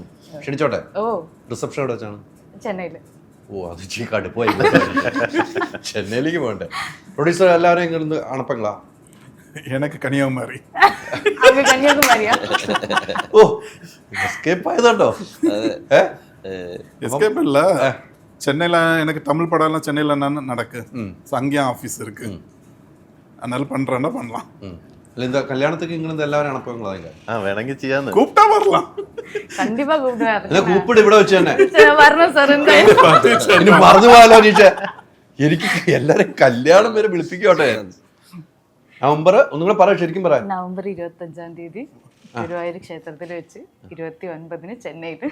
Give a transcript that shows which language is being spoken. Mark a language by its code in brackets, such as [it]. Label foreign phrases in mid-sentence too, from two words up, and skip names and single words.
[ml] ക്ഷണിച്ചോട്ടെ. റിസപ്ഷൻ എവിടെ വെച്ചാണ്? ചെന്നൈയില്. ഓ, അത് ഇച്ചിരി കടുപ്പായി. ചെന്നൈയിലേക്ക് പോകണ്ടേ? പ്രൊഡ്യൂസർ എല്ലാവരും എങ്ങനെ അണപ്പങ്ങളാ? എനിക്ക് കന്യാകുമാരി. കന്യാകുമാരിയാ? ഓ, എസ്കേപ്പ് ആയതുണ്ടോ? [ta] எஸ்கேப் இல்லை, சென்னையில் எனக்கு தமிழ் படம்லாம் சென்னையில் நான் நடக்கு. ஸோ அங்கேயும் ஆஃபீஸ் இருக்கு, அதனால பண்ணுறேன்னா பண்ணலாம். [ml] അല്ല, എന്താ കല്യാണത്തേക്ക് ഇങ്ങനെ എല്ലാവരും അണപ്പങ്ങളാ? വേണമെങ്കിൽ ചെയ്യാന്ന്. [ta] கூப்பிட்டா வரலாம். [ml] കണ്ടിപ്പാ കൂപ്പിട് ഇവിടെ വെച്ച് തന്നെ വരണം സാർ. ഇനി മറന്നു പോയാലോ അനീഷ? എനിക്ക് എല്ലാരും കല്യാണം വരെ വിളിപ്പിക്കോട്ടെ. നവംബർ ഒന്നുകൂടെ പറയാം, ശരിക്കും പറയാം. നവംബർ 25-ാം തീയതി ഗുരുവായൂർ ക്ഷേത്രത്തിൽ വെച്ച്, 29-ന് ചെന്നൈയില്.